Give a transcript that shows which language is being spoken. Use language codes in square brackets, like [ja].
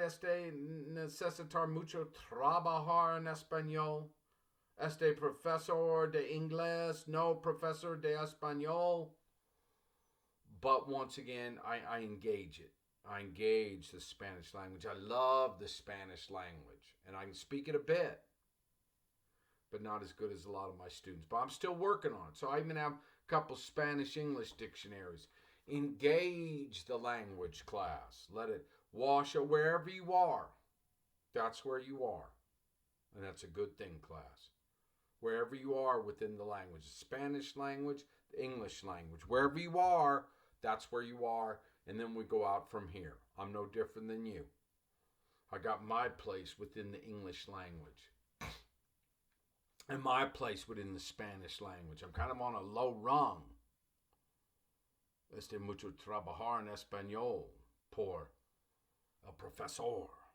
[es] Este necesitar mucho trabajar en español. Este profesor de inglés, no professor de español. [en] But once again, I engage it. I engage the Spanish language. I love the Spanish language. And I can speak it a bit, but not as good as a lot of my students. But I'm still working on it. So I even have a couple Spanish-English dictionaries. Engage the language, class. Let it wash it wherever you are. That's where you are. And that's a good thing, class. Wherever you are within the language. The Spanish language, the English language. Wherever you are, that's where you are. And then we go out from here. I'm no different than you. I got my place within the English language. And my place within the Spanish language. I'm kind of on a low rung. [es] Este mucho trabajar en español por el profesor.